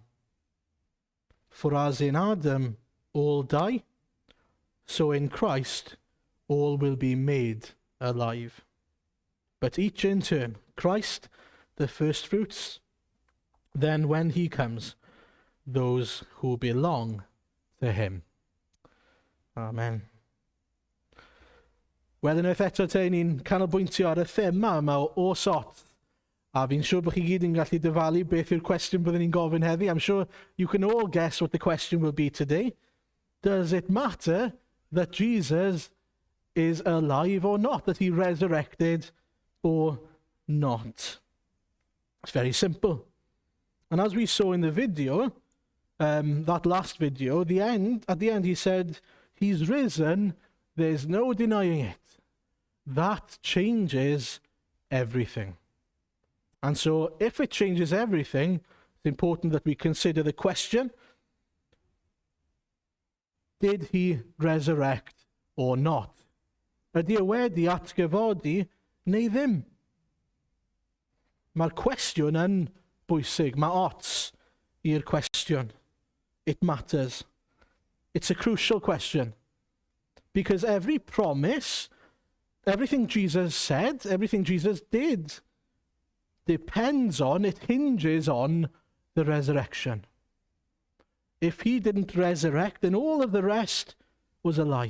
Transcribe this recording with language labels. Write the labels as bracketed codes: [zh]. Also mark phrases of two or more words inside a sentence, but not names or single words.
[en] For as in Adam all die, so in Christ all will be made alive. But each in turn, Christ the firstfruits, then when he comes, those who belong to him. Amen. [cy] Wel, unwaith eto te, ni'n canolbwyntio ar y thema yma o sort. A fi'n siŵr bod chi gyd yn gallu dyfalu beth yw'r cwestiwn byddwn ni'n gofyn heddi. [en] I'm sure you can all guess what the question will be today. Does it matter that Jesus is alive or not? That he resurrected or not? It's very simple. And as we saw in the video, that last video, at the end he said, he's risen, there's no denying it. That changes everything. And so if it changes everything, it's important that we consider the question, did he resurrect or not? [cy] Ydy wedi atgyfodi neu ddim? Mae'r cwestiwn yn bwysig. Mae ots i'r cwestiwn. [en] It matters. It's a crucial question. Because every promise, everything Jesus said, everything Jesus did, depends on, it hinges on the resurrection. If he didn't resurrect, then all of the rest was a lie.